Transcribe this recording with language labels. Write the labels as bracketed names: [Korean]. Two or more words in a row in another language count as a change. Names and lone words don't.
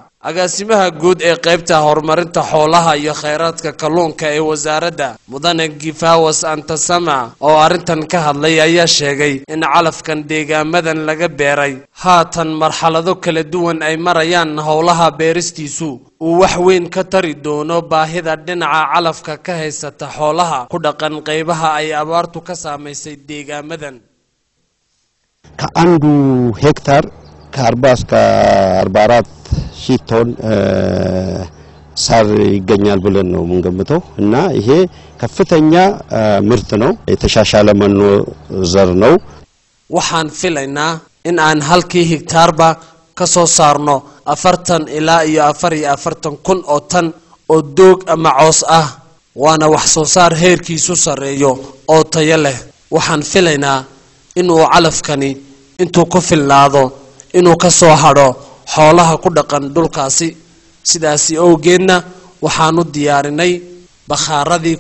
[Somali] agaasimaha guud ee qaybta horumarinta xoolaha iyo kheyraadka kalluunka ee wasaaradda mudane Gifawas Antasama oo arrintan ka hadlay ayaa sheegay in calafkan deegaamadan laga beeray haatan marxalado kala duwan ay marayaan howlaha beeristiisu uu wax weyn ka tari doono baahida dhinaca calafka ka haysata xoolaha ku dhaqan qaybaha ay abaartu ka saameysay deegaamadan [Amharic] ከአንዱ ሄክታር ከ40 እስከ 44 ሺህ ቶን ሳር ይገኛል ብለን ነው የምንገምተው እና ይሄ ከፍተኛ ምርት ነው የተሻሻለ መኖ ዘር ነው [Somali] waxaan filaynaa in aan halkii hektaarba ka soo saarno 40 ilaa iyo 44 kun oo tan oo doog ama coos ah waana wax soo saar heerkiisu sareeyo oo tayo leh waxaan filaynaa inuu calafkani intuu ku filnaado inuu ka soo haro xoolaha ku dhaqan dhulkaasi sidaasi awgeedna waxaanu diyaarinay bakhaaradii